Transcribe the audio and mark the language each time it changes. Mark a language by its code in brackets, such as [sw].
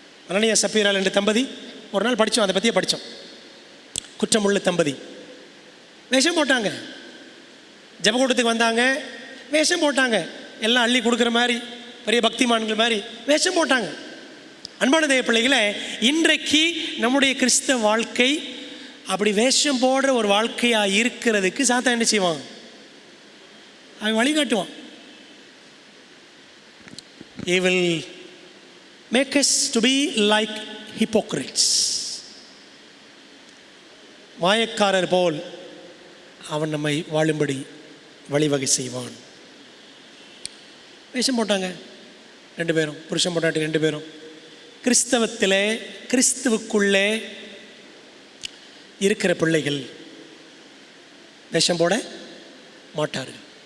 [ta] அனனியா சப்பீரால் என்ற தம்பதி ஒரு நாள் படித்தோம், அதை பற்றியே படித்தோம். குற்றமுள்ள தம்பதி வேஷம் போட்டாங்க, ஜெபக்கூட்டத்துக்கு வந்தாங்க, வேஷம் போட்டாங்க, எல்லாம் அள்ளி கொடுக்குற மாதிரி, பெரிய பக்திமான்கள் மாதிரி வேஷம் போட்டாங்க. அன்பான தேவ பிள்ளைகளே, இன்றைக்கு நம்முடைய கிறிஸ்தவ வாழ்க்கை அப்படி வேஷம் போடுற ஒரு வாழ்க்கையாக இருக்கிறதுக்கு சாத்தான் என்ன செய்வான், அவன் வழிகாட்டுவான். [en] He will make us to be like hypocrites. [ta] மாயக்காரர் போல் அவன் நம்மை வாழும்படி வழிவகை செய்வான். வேஷம் போட்டாங்க 2 பேரும், புருஷன் பொண்டாட்டி 2 பேரும். கிறிஸ்தவத்திலே, கிறிஸ்துவுக்குள்ளே இருக்கிற பிள்ளைகள் வேஷம் போட மாட்டார்கள்.